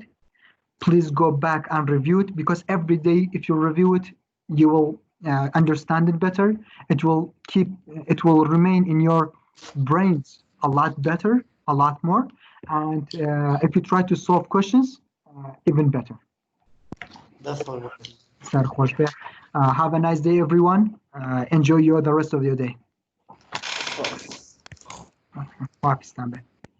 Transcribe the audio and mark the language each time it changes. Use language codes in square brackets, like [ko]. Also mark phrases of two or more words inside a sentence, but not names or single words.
[en] Please go back and review it because every day if you review it, you will understand it better. It will remain in your brains a lot better, a lot more. And if you try to solve questions, even better. That's all. سر خوش به. Have a nice day, everyone. Enjoy the rest of your day. Pakistan.